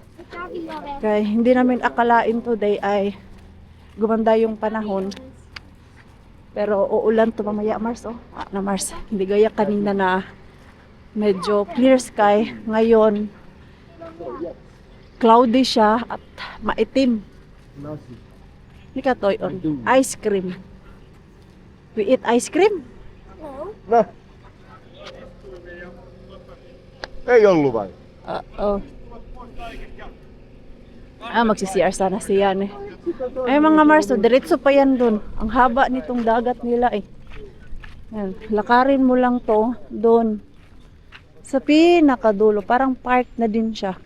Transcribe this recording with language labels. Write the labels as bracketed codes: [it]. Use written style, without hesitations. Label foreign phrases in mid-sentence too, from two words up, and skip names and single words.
[tl] Kaya hindi namin akalain today ay gumanda yung panahon. Pero uulan to mamaya Mars. Oh. Na Mars. Hindi gaya kanina na medyo [en] clear sky. [tl] Ngayon, cloudy siya at maitim. Hindi ka toy on. [en] Ice cream. We eat ice cream? No. Nah. [fi] Ei ollut vai? [tl] Oh. Magsi-CR sana siya eh. Ay mga Mars, so, diretso pa yan dun. Ang haba nitong dagat nila eh. Yan. Lakarin mo lang to dun. Sa pinakadulo, parang park na din siya.